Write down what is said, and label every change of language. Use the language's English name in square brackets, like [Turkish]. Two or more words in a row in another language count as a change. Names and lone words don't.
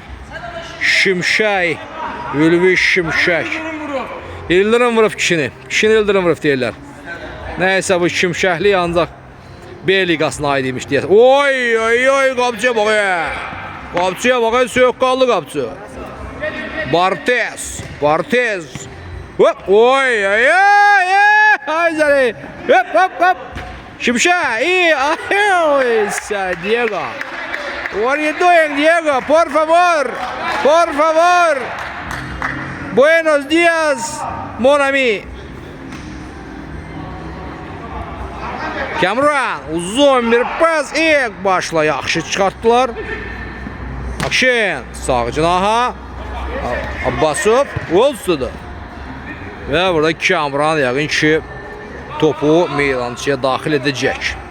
[Azerbaijani] Şimşək. Ülvi Şimşək. İldırım vurub kişini. Kişini İldırım vurub deyirlər. Nəysə bu Şimşəkli ancaq B liqasına aid imiş deyə. Oy oy oy qapçıya bax ya. Qapçıya bax ya, soyuqqanlı qapçı. Bartes. Bartes. Hop oy oy oy. Ay zəri. Hop hop hop. Şimşək. İyi. Ay Diego. [English] What are you doing, Diego? [Spanish] Por favor. Por favor. Buenos días, [French] mon ami. [Azerbaijani] Kamuran uzun bir pas ilk başla yaxşı çıxartdılar. Akşin sağ cinaha Abbasov olsudu. Və burada Kamuran yəqin ki topu meydançaya daxil edəcək.